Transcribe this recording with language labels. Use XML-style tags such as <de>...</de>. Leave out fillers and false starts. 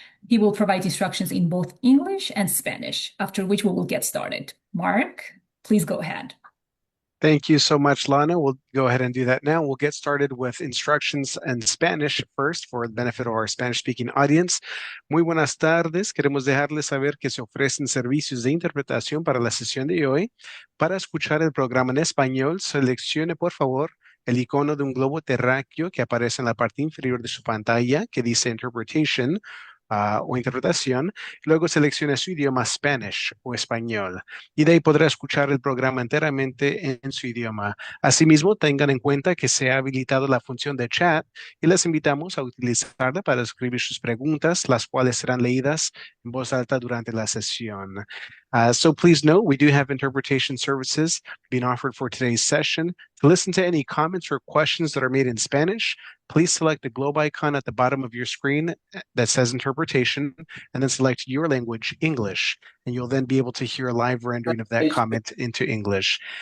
<en>He will provide instructions in both English and Spanish, after which we will get started. Mark, please go ahead. Thank you so much, Lana. We'll go ahead and do that now. We'll get started with instructions in Spanish first for the benefit of our Spanish-speaking audience.</en> <es>Muy buenas tardes. Queremos dejarles saber que se ofrecen servicios de interpretación para la sesión de hoy. Para escuchar el programa en español, seleccione, por favor, el icono de un globo terráqueo que aparece en la parte inferior de su pantalla que dice Interpretation o interpretación. Luego seleccione su idioma Spanish o español y de ahí podrá escuchar el programa enteramente en su idioma. Asimismo, tengan en cuenta que se ha habilitado la función de chat y les invitamos a utilizarla para escribir sus preguntas, las cuales serán leídas en voz alta durante la sesión.</es> <en>So please note, we do have interpretation services being offered for today's session. To listen to any comments or questions that are made in Spanish, please select the globe icon at the bottom of your screen that says interpretation, and then select your language, English, and you'll then be able to hear a live rendering of that comment into English.</en>